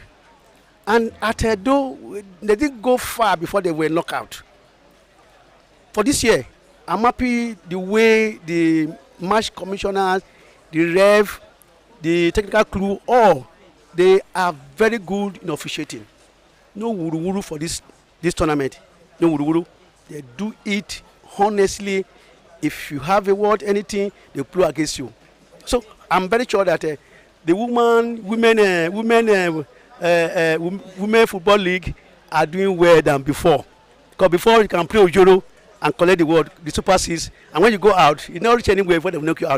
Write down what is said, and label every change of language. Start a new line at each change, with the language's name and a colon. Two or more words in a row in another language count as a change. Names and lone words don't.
English: And at Edo, they didn't go far before they were knocked out. For this year, I'm happy the way the match commissioners, the ref, the technical crew, all they are very good in officiating. No wuru-wuru for this tournament. No wuru-wuru. They do it honestly. If you have a word, anything, they play against you. So I'm very sure that the women football league are doing well than before. Because before you can play Ojoro and collect the Super Six, and when you go out, you never reach anywhere before they will knock you out.